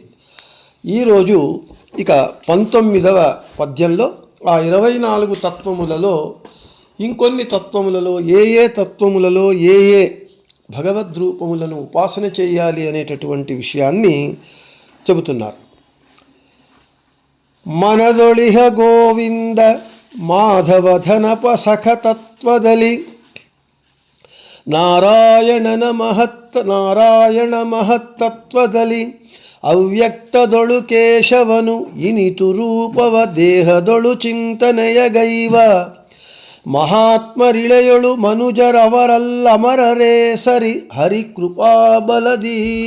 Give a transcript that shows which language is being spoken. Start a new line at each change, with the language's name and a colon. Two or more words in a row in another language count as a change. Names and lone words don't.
Telugu: ఈరోజు ఇక 19వ పద్యంలో ఆ 24 తత్వములలో ఇంకొన్ని తత్వములలో ఏ ఏ తత్వములలో ఏ ఏ భగవద్రూపములను ఉపాసన చేయాలి అనేటటువంటి విషయాన్ని చెబుతున్నారు.
Kannada: ಮನದೊಳಿಹ ಗೋವಿಂದ ಮಾಧವಧನಪ ಸಖತತ್ವದಲಿ ನಾರಾಯಣ ಮಹತ್ತತ್ವದಲ್ಲಿ ಅವ್ಯಕ್ತದೊಳು ಕೇಶವನು ಇನಿತು ರೂಪವ ದೇಹದೊಳು ಚಿಂತನೆಯ ಗೈವ ಮಹಾತ್ಮರಿಳೆಯೊಳು ಮನುಜರವರಲ್ಲಮರರೇ ಸರಿ ಹರಿಕೃಪಾಬಲದಿ.